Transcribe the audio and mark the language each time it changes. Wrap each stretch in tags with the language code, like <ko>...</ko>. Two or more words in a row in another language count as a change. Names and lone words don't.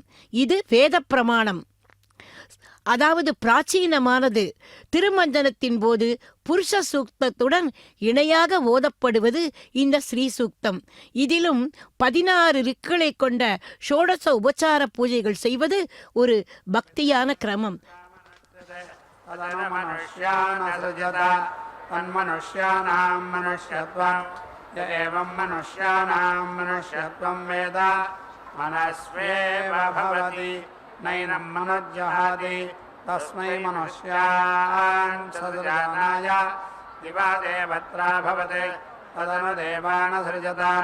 <ta>இது வேத பிரமாணம், அதாவது பிராச்சீனமானது. திருமஞ்சனத்தின் போது புருஷ சூக்தத்துடன் இணையாக ஓதப்படுவது இந்த ஸ்ரீசூக்தம். இதிலும் 16 ரிக்குகளை கொண்ட ஷோடச உபச்சார பூஜைகள் செய்வது ஒரு பக்தியான கிரமம்.</ta> <sa>तन्मनुष्याणां मनुष्यत्वं य एवं मनुष्याणां मनुष्यत्वं वेद मनस्वेव भवति नैनं मनुज्जहाति तस्मै मनुष्यान् सदृजानाय दिवा देवत्रा भवते तदनु देवानसृजत</sa>